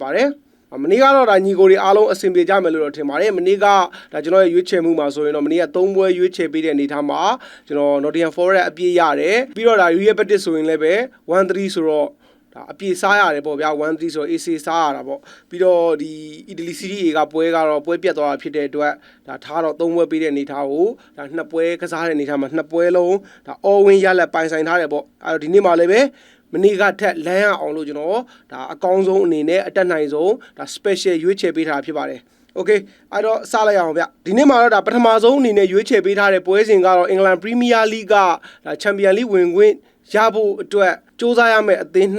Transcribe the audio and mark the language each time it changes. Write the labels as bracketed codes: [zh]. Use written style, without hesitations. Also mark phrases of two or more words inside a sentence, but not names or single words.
[my] ပါတယ်မနေ့ကတော့ဒါညီကိုတွေအားလုံးအဆင်ပြေကြမယ်လို့တော့ထင်ပါတယ်မနေ့ကဒါကျွန်တော်ရဲ့ရွေးချယ်မှုမှာဆိုရင်တော့မနေ့က3ပွဲရွေးချယ်ပေးတဲ့အနေထားမှာကျွန်တော် Nottingham Forest အပြည့်ရတယ်ပြီးတော့ဒါ Real Betis ဆိုရင်လည်းပဲ 1-3 ဆိုတော့ဒါအပြည့်စားရတယ်ပေါ့ဗျာ 1-3 ဆိုတော့ AC စားရတာပေါ့ပြီးတော့ဒီ Italy Serie A ကပွဲကတော့ပွဲပြတ်သွားတာဖြစ်တဲ့အတွက်ဒါထားတော့3ပွဲပေးတဲ့အနေထားကိုဒါ2ပွဲကစားတဲ့အနေထားမှာ2ပွဲလုံးဒါ [en] all win [my] ရလက်ပိုင်ဆိုင် ထားတယ်ပေါ့အဲ့တော့ဒီနေ့မှာလည်းပဲမနေ့ကထက်လမ်းရအောင်လို့ကျွန်တော်ဒါအကောင်းဆုံးအနေနဲ့အတက်နိုင်ဆုံးဒါ special ရွေးချယ်ပေးထားဖြစ်ပါတယ်โอเคအဲ့တော့စလိုက်အောင်ဗျဒီနေ့မှာတော့ဒါပထမဆုံးအနေနဲ့ရွေးချယ်ပေးထားတဲ့ပွဲစဉ်ကတော့အင်္ဂလန်ပရီးမီးယားလိဂ်ကဒါချန်ပီယံလိဝင်ခွင့်ရဖို့အတွက်စ조사ရမယ့်အသင်း